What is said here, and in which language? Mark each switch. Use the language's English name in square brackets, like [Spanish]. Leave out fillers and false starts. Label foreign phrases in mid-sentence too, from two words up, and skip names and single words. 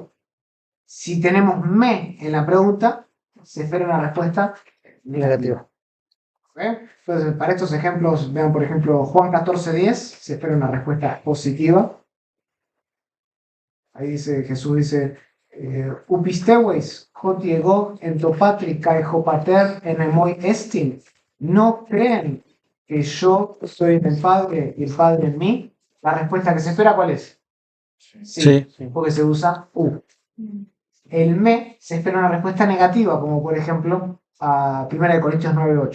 [Spanish] Si tenemos me en la pregunta, se espera una respuesta negativa. ¿Ok? Entonces, para estos ejemplos, vean por ejemplo Juan 14:10, se espera una respuesta positiva. Ahí dice, Jesús dice, [Greek] οὐ πιστεύεις ὅτι ἐγὼ ἐν τῷ πατρὶ καὶ ὁ πατὴρ ἐν ἐμοί ἐστιν. [Spanish] No creen que yo soy en el Padre y el Padre en mí. La respuesta que se espera, ¿cuál es? Sí. Porque se usa U. El me se espera una respuesta negativa, como por ejemplo a 1 Corintios 9:8.